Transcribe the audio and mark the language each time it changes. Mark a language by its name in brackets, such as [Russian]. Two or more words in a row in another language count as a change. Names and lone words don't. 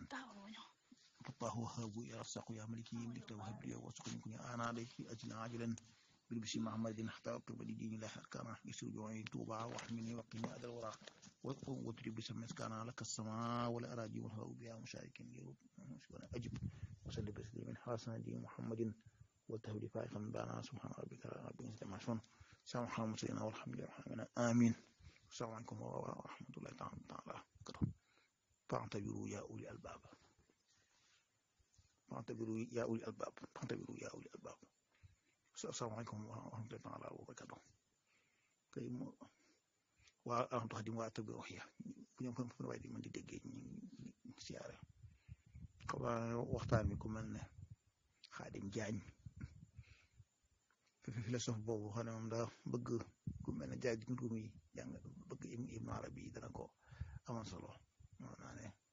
[Arabic] الله وهاب يا رزاق يا ملكي ملك وهب لي وارزقني كن أنا عليك أجل عاجلا بالبشر محمد حتى أكتب لدين الله أركانا يسر جوعي توبا واحمني وقني أدى الورى واضرب بسم مسكانا لك السماء والأراضي والهواء بها مشارك أجب وسلم بسلم حسن دين محمد والتهدي فائقا بانا سبحان ربك رب العزة عما يصفون سبحان المرسلين والحمد لله آمين. السلام عليكم ورحمة الله تعالى وبركاته. فاعتبروا يا أولي الألباب فاعتبروا يا أولي الألباب فاعتبروا يا أولي الألباب. السلام عليكم ورحمة الله تعالى وبركاته. [Wolof] kay mo waa am tax di waa tëgg wax ya bu ñu fa waaye di mën di déggee ñu siyaare xaw waxtaan bi ku mel ne Xaadim Jaañ philosophe boobu xam ne moom daa bëgg ku mel ne jaay di nit mi jàng bëgg Ibn Arabi yi dana ko amal solo moo naa ne